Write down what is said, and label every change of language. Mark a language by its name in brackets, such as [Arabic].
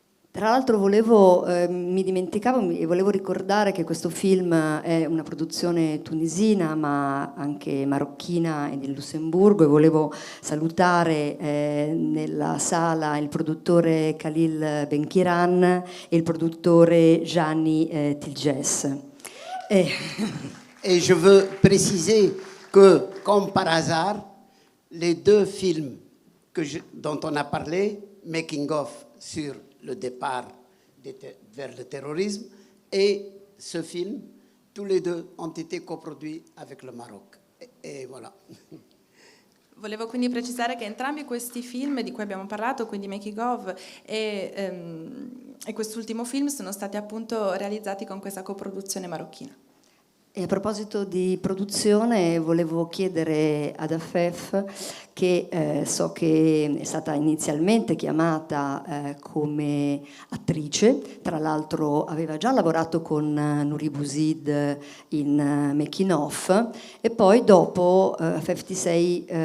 [Italian] Tra l'altro mi dimenticavo e volevo ricordare che questo film è una produzione tunisina ma anche marocchina e di Lussemburgo e volevo salutare nella sala il produttore Khalil Benkiran e il produttore Gianni Tilges. [French] Et je veux préciser que, comme par hasard, les 2 films dont on a parlé, Making of sur le départ vers le terrorisme et ce film, tous les 2 ont été coproduits avec le Maroc. Et voilà. [Italian] Volevo quindi precisare che entrambi questi film di cui abbiamo parlato, quindi Making of e quest'ultimo film, sono stati appunto realizzati con questa coproduzione marocchina. E a proposito di produzione volevo chiedere ad Afef, che so che è stata inizialmente chiamata come attrice, tra l'altro aveva già lavorato con Nouri Bouzid in Making of e poi dopo Afef ti sei